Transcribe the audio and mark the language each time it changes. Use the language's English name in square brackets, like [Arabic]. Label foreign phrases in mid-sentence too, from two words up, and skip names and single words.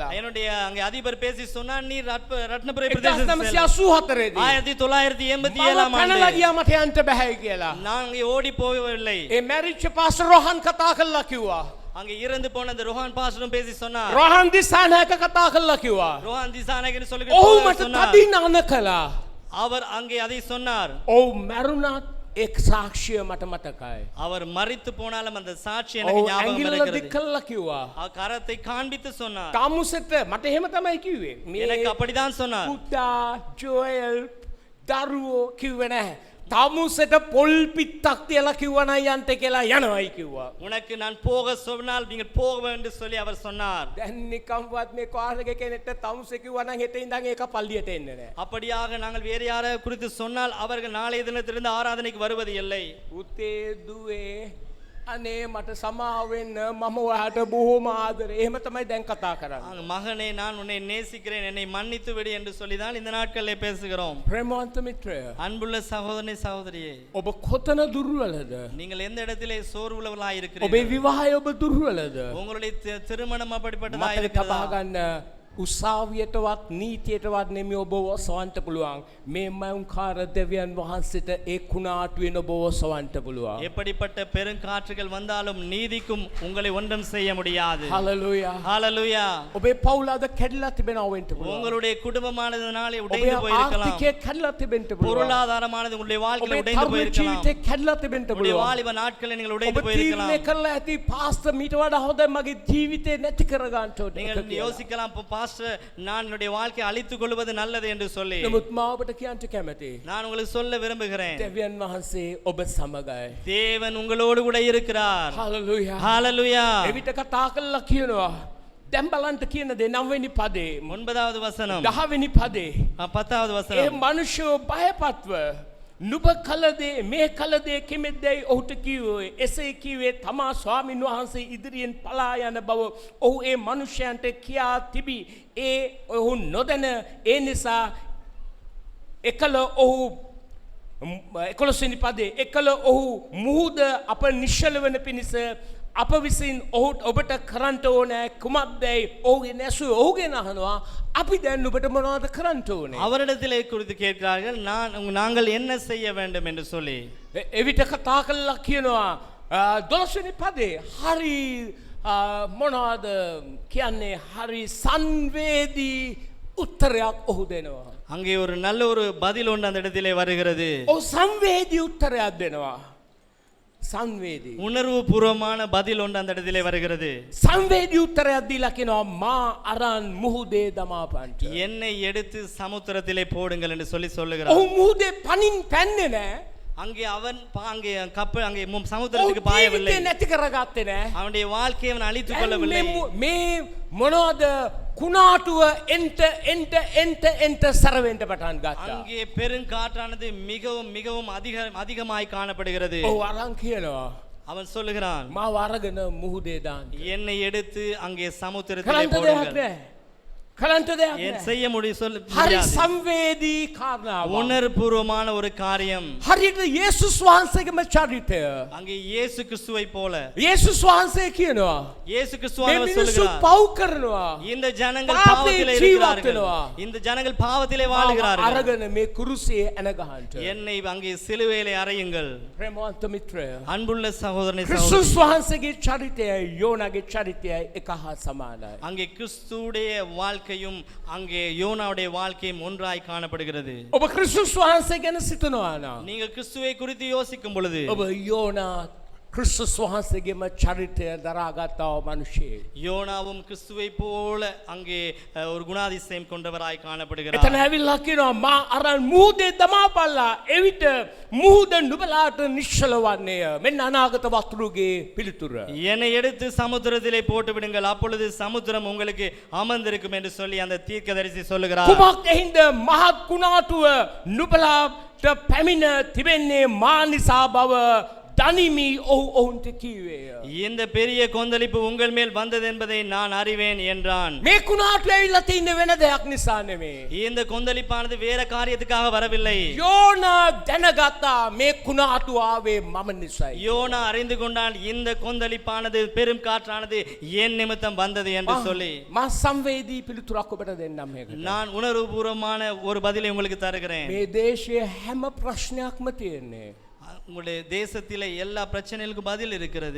[Tamil] என்னுடைய அங்கே அதிபர் பேசி சொன்னார், நீ ரத்னபுர பிரதேசத்தில் [Sinhala] 1984 දී [Tamil] 1987 ஆம் [Sinhala] පැනලා [Tamil] ஆண்டு [Sinhala] ගියා මට යන්න බෑ කියලා. [Tamil] நான் அங்கே ஓடி போகவில்லை. [Sinhala] ඒ මැරිච්ච පාස්ටර් රෝහන් කතා කළා කිව්වා. [Tamil] அங்கே இறந்து போன அந்த ரோஹான் பாஸ்டரும் பேசி சொன்னார். [Sinhala] රෝහන් දිසානායක කතා කළා කිව්වා. [Tamil] ரோஹான் திசானகன்னு சொல்லி [Sinhala] ඔහු මට [Tamil] சொன்னார். [Sinhala] තදින් අන කළා. [Tamil] அவர் அங்கே அதை சொன்னார். [Sinhala] ඔව් මැරුණත් එක් සාක්ෂිය මට මතකයි. [Tamil] அவர் மரித்து போனாலும் அந்த சாட்சி எனக்கு [Sinhala] ඔව් [Tamil] ஞாபகம் [Sinhala] ඇඟිල්ල [Tamil] இருக்கிறது. [Sinhala] දික් කළා කිව්වා. [Tamil] கரத்தை காண்பித்து சொன்னார். [Sinhala] තාමුසෙට මට එහෙම තමයි කිව්වේ. எனக்கு அப்படிதான் சொன்னார். පුතා ජෝයල් දරුවෝ කිව්වේ නැහැ. තාමුසෙට පොල් පිත්තක් තියලා කිව්වා නම් යන්ට කියලා යනවායි කිව්වා. [Tamil] உனக்கு நான் போக சொன்னால் நீங்கள் போக என்று சொல்லி அவர் சொன்னார். [Sinhala] දැන් නිකම්වත් මේ කාර්යක කෙනෙක්ට තාමුසෙ කිව්වා නම් හෙට ඉඳන් ඒක පල්ලියට එන්නේ නැහැ. [Tamil] அப்படியாக நாங்கள் வேறு யாரை குறித்து சொன்னால் அவர்கள் நாளைய தினத்திலிருந்து ஆராதனைக்கு வருவது இல்லை. [Sinhala] පුතේ දුවේ අනේ මට සමාව වෙන්න මම ඔයාට බොහොම ආදරේ. එහෙම තමයි දැන් කතා කරන්නේ. [Tamil] மகனே, நான் உன்னை நேசிக்கிறேன், என்னை மன்னித்து விடு என்று சொல்லிதான் இந்த நாட்களிலே பேசுகிறோம். [Sinhala] ප්‍රේමවන්ත මිත්‍රය [Tamil] அன்புள்ள சகோதரனே சகோதரியே, [Sinhala] ඔබ කොතන දුර්වලද? [Tamil] நீங்கள் எந்த இடத்திலே சோர்வுள்ளவர்களாய் [Sinhala] ඔබේ [Tamil] இருக்கிறீர்கள்? [Sinhala] විවාහය ඔබ දුර්වලද? [Tamil] உங்களுடைய திருமணம் அப்படிப்பட்டதா [Sinhala] මතක තබා [Tamil] இருக்கிறதா? [Sinhala] ගන්න උසාවියටවත් නීතියටවත් නෙමෙයි ඔබව ඔසවන්න පුළුවන්. මේ මෞංකාර දෙවියන් වහන්සේට ඒ කුණාටුවෙන් ඔබව ඔසවන්න පුළුවන්. [Tamil] எப்படிப்பட்ட பெருங்காற்றுகள் வந்தாலும் நீதிக்கும் உங்களை ஒன்றும் செய்ய முடியாது. [Sinhala] හලෙලූයා. [Tamil] ஹalleluya. [Sinhala] ඔබේ පවුල අද කැඩිලා තිබෙනවා වෙන්න පුළුවන්. [Tamil] உங்களுடைய குடும்பமானதுனாலே உடைந்து [Sinhala] ඔබේ [Tamil] போயிருக்கலாம். [Sinhala] ආර්ථිකය කැඩිලා තිබෙන්න පුළුවන්. [Tamil] பொருளாதாரமானது உங்களுடைய வாழ்க்கையில [Sinhala] ඔබේ [Tamil] உடைந்து [Sinhala] තරුණ [Tamil] போயிருக்கலாம். [Sinhala] ජීවිතේ කැඩිලා තිබෙන්න [Tamil] உங்களுடைய [Sinhala] පුළුවන්. [Tamil] வாலிப நாட்களில் நீங்கள் உடைந்து [Sinhala] ඔබ [Tamil] போயிருக்கலாம். [Sinhala] තීරණය කරලා ඇති පාස්ටර් මීට වඩා හොඳ මගේ ජීවිතේ නැති කර ගන්න ඕනේ. [Tamil] நீங்கள் யோசிக்கலாம் பாஸ்டர் நான் என்னுடைய வாழ்க்கையை அழித்துக் கொள்வது நல்லது என்று சொல்லி. [Sinhala] නමුත් මා ඔබට කියන්න කැමතියි. [Tamil] நான் உங்களுக்கு சொல்ல விரும்புகிறேன். [Sinhala] දෙවියන් වහන්සේ ඔබ සමගයි. [Tamil] தேவன் உங்களோடு கூட இருக்கிறார். [Sinhala] හalleluya. [Tamil] ஹalleluya. [Sinhala] එවිට කතා කළා කියනවා. දැන් බලන්න කියන දේ 9 වෙනි පදේ. [Tamil] 9வது வசனம். [Sinhala] 10 වෙනි පදේ. [Tamil] 10வது [Sinhala] ඒ [Tamil] வசனம். [Sinhala] මිනිස්සු බයපත්ව නුඹ කලදේ මේ කලදේ කෙමෙද්දයි ඔහුට කිව්වේ. එසේ කිව්වේ තමා ස්වාමීන් වහන්සේ ඉදිරියෙන් පලා යන බව ඔහු ඒ මිනිසයන්ට කියා තිබි. ඒ ඔහු නොදැන ඒ නිසා එකල ඔහු 11 වෙනි පදේ එකල ඔහු මුහුද අප නිශ්චල වන පිණිස අප විසින් ඔබට කරන්ට ඕනෑ කුමක්දැයි ඔහුගේ නැසුව ඔහුගෙන් අහනවා අපි දැන් ඔබට මොනවද කරන්ට ඕනේ. [Tamil] அவரிடத்திலே குறித்து கேட்கிறார்கள் நாங்கள் என்ன செய்ய வேண்டும் என்று சொல்லி. [Sinhala] එවිට කතා කළා කියනවා 12 වෙනි පදේ හරි මොනවද කියන්නේ හරි සංවේදී උත්තරයක් ඔහු දෙනවා. [Tamil] அங்கே ஒரு நல்ல ஒரு பதில் ஒன்று அந்த இடத்திலே வருகிறது. [Sinhala] ඔහු සංවේදී උත්තරයක් දෙනවා. සංවේදී [Tamil] உணர்வு பூர்வமான பதில் ஒன்று அந்த இடத்திலே வருகிறது. [Sinhala] සංවේදී උත්තරයක් දීලා කියනවා මා අරන් මුහුදේ දමාපන්ට. [Tamil] என்னை எடுத்து சமுத்திரத்திலே போடுங்கள் என்று சொல்லி சொல்லுகிறார். [Sinhala] ඔහු මුහුදේ පනින් පැන්නේ නැහැ. [Tamil] அங்கே அவன் அங்கே கப்பல் அங்கே சமுத்திரத்துக்கு பாயவில்லை. [Sinhala] ජීවිතේ නැති කරගත්තේ නැහැ. [Tamil] அவனுடைய வாழ்க்கையை அவன் அழித்துக் கொள்ளவில்லை. [Sinhala] මේ මොනවද කුණාටුව එන්ට සරවෙන්න පටන් ගත්තා. [Tamil] அங்கே பெருங்காற்றானது மிகவும் மிகவும் அதிகமாய் காணப்படுகிறது. [Sinhala] ඔහු අරන් කියනවා [Tamil] அவன் சொல்லுகிறான் [Sinhala] මාව අරගෙන මුහුදේ දාන්න. [Tamil] என்னை எடுத்து அங்கே சமுத்திரத்திலே [Sinhala] කරන්න දෙයක් [Tamil] போடுங்கள். [Sinhala] නැහැ. කරන්න දෙයක් [Tamil] ஏன் [Sinhala] නැහැ. [Tamil] செய்ய முடியும் சொல்ல [Sinhala] හරි [Tamil] முடியாது. [Sinhala] සංවේදී කාරණාවක්. [Tamil] உணர்வுபூர்வமான ஒரு காரியம். [Sinhala] හරියට යේසුස් වහන්සේගේම චරිතය. [Tamil] அங்கே இயேசு கிறிஸ்துவை போல [Sinhala] යේසුස් වහන්සේ කියනවා [Tamil] இயேசு [Sinhala] මේ [Tamil] கிறிஸ்துவானவர் [Sinhala] මිනිස්සු [Tamil] சொல்லுகிறார் [Sinhala] පව් කරනවා. [Tamil] இந்த ஜனங்கள் பாவத்திலே பாவத்திலே இருக்கிறார்கள். ஜீவத்திலவா? இந்த ஜனங்கள் பாவத்திலே [Sinhala] මාව [Tamil] வாழுகிறார்கள். [Sinhala] අරගෙන මේ කුරුසියේ ඇන ගහන්න. [Tamil] என்னை அங்கே சிலுவையிலே அறையுங்கள். [Sinhala] ප්‍රේමවන්ත මිත්‍රය. [Tamil] அன்புள்ள சகோதரனே சகோதரி. [Sinhala] ක්‍රිස්තුස් වහන්සේගේ චරිතයයි යෝනාගේ චරිතයයි එක හා සමානයි. [Tamil] அங்கே கிறிஸ்துவுடைய வாழ்க்கையும் அங்கே யோனாவுடைய வாழ்க்கையும் ஒன்றாய் காணப்படுகிறது. [Sinhala] ඔබ ක්‍රිස්තුස් වහන්සේ ගැන සිතනවා නම් [Tamil] நீங்க கிறிஸ்துவை குறித்து யோசிக்கும் பொழுது [Sinhala] ඔබ යෝනා ක්‍රිස්තුස් වහන්සේගේම චරිතය දරාගත්තා මනුෂ්‍යයෙක්. [Tamil] யோனாவும் கிறிஸ்துவை போல அங்கே ஒரு குணாதிசயம் கொண்டவராய் காணப்படுகிறார். [Sinhala] එතන ඇවිල්ලා කියනවා මා අරන් මුහුදේ දමාපල්ලා. එවිට මුහුද නුඹලාට නිශ්චල වන්නේය. මෙන්න අනාගත වතුරුගේ පිළිතුර. [Tamil] என்னை எடுத்து சமுத்திரத்திலே போட்டு விடுங்கள் அப்பொழுது சமுத்திரம் உங்களுக்கு அமர்ந்திருக்கும் என்று சொல்லி அந்த தீர்க்கதரிசி சொல்லுகிறார். [Sinhala] කුමක් එහින්ද මහත් කුණාටුව නුඹලාට පැමිණ තිබෙන්නේ මා නිසා බව දනිමි ඔවුන්ට කීවේය. [Tamil] இந்த பெரிய கொந்தளிப்பு உங்கள் மேல் வந்தது என்பதை நான் அறிவேன் என்றான். [Sinhala] මේ කුණාටුව ඇවිල්ලා තින්නේ වෙන දෙයක් නිසා නෙමෙයි. [Tamil] இந்த கொந்தளிப்பானது வேற காரியத்துக்காக வரவில்லை. [Sinhala] යෝනා දැනගත්තා මේ කුණාටුව ආවේ මම නිසායි. [Tamil] யோனா அறிந்து கொண்டான் இந்த கொந்தளிப்பானது பெரும் காற்றானது என் நிமித்தம் வந்தது என்று சொல்லி. [Sinhala] මා සංවේදී පිළිතුරක් ඔබට දෙන්නම් මේකට. [Tamil] நான் உணர்வுபூர்வமான ஒரு பதிலை உங்களுக்கு தருகிறேன். [Sinhala] මේ දේශයේ හැම ප්‍රශ්නයක්ම තියෙන්නේ. [Tamil] உங்களுடைய தேசத்திலே எல்லா பிரச்சனைகளுக்கும் பதில் இருக்கிறது.